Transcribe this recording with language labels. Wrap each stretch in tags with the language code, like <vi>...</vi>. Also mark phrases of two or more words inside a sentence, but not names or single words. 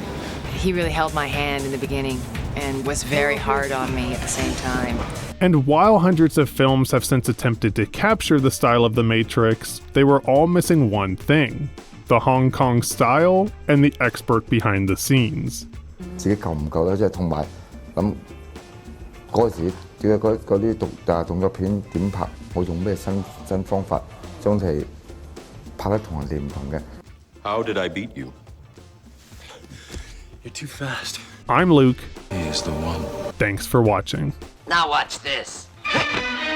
<en>He really held my hand in the beginning and was very hard on me at the same time. And while hundreds of films have since attempted to capture the style of The Matrix, they were all missing one thing: the Hong Kong style and the expert behind the scenes.</en> <yue>自己夠唔夠咧？即係同埋咁嗰時嗰啲動作片點拍？我用咩新方法將佢拍得同人哋唔同嘅？</yue> <en>How did I beat you? You're too fast. I'm Luke. He is the one. Thanks for watching. Now watch this.</en>